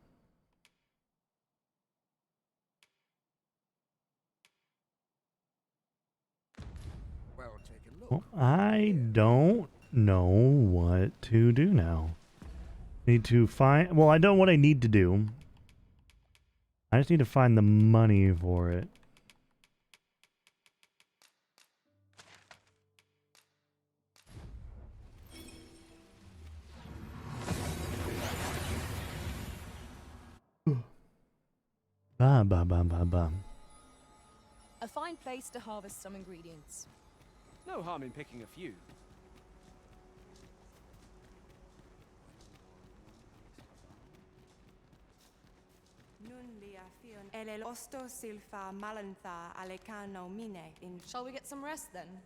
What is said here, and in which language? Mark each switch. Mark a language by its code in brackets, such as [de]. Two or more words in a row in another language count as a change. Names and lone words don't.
[en] Well, take a look. Well, I don't know what to do now. Need to find. Well, I know what I need to do. I just need to find the money for it. Ba ba ba ba ba. A fine place to harvest some ingredients. No harm in picking a few. Shall we get some rest then?